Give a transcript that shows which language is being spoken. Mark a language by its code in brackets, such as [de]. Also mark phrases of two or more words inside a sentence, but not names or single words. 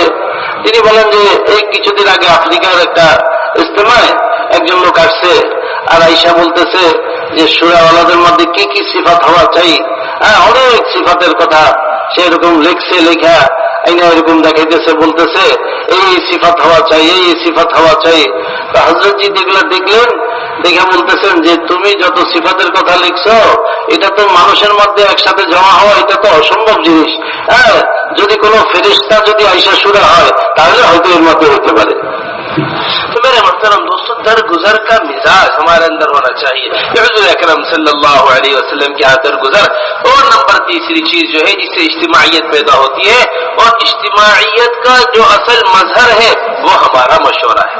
[bn] তিনি বলেন যে এই কিছুদিন আগে আফ্রিকার একটা ইজতেমায় একজন লোক আসছে আর আইসা বলতেছে যে সূরাওয়ালাদের মধ্যে কি কি সিফাত হওয়া চাই, হ্যাঁ অনেক সিফাতের কথা সে এরকম লেখছে, লেখা আইনা এরকম দেখাইতেছে, বলতেছে এই সিফাত হওয়া চাই, এই সিফাত হওয়া চাই. তো হযরতজি দেখলেন, দেখে বলতেছেন যে তুমি যত সিফাতের কথা লিখছো এটা তো মানুষের মধ্যে একসাথে জমা হওয়া এটা তো অসম্ভব জিনিস, হ্যাঁ যদি কোনো ফেরেশতা যদি আইসা সূরা হয় তাহলে হয়তো এর মধ্যে হতে পারে. [ur] تو میرے محترم دوستو درگزر کا مزاج ہمارے اندر ہونا چاہیے. حضور اکرم صلی اللہ علیہ وسلم کی درگزر. اور نمبر تیسری چیز جو ہے جس سے اجتماعیت پیدا ہوتی ہے، اور اجتماعیت کا جو اصل مظہر ہے وہ ہمارا مشورہ ہے.